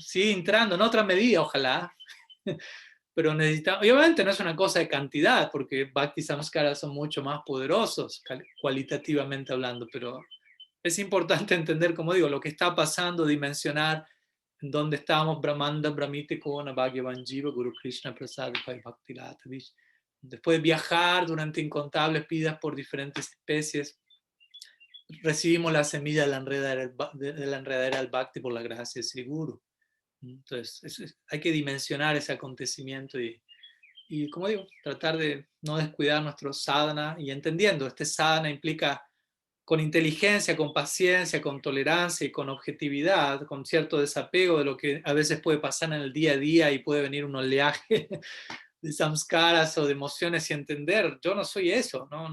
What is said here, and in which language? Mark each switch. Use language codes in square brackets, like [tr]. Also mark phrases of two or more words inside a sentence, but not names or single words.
[es] Sigue entrando en otra medida, ojalá, pero necesitamos, obviamente no es una cosa de cantidad, porque [sa] भक्ति संस्कार [es] son mucho más poderosos, cualitativamente hablando, pero es importante entender, como digo, lo que está pasando, dimensionar en dónde estamos, [bn] ব্রহ্মাণ্ড ভ্রমিতে কোন ভাগ্যবান জীব গুরু কৃষ্ণ প্রসাদ ভক্তি লতা. [es] Después de viajar durante incontables vidas por diferentes especies, recibimos la semilla de la enredadera del Bhakti por la gracia de Sri Guru. Entonces, hay que dimensionar ese acontecimiento y, como digo, tratar de no descuidar nuestro sadhana y entendiendo, este sadhana implica con inteligencia, con paciencia, con tolerancia y con objetividad, con cierto desapego de lo que a veces puede pasar en el día a día y puede venir un oleaje de samskaras o de emociones y entender, yo no soy eso, ¿no?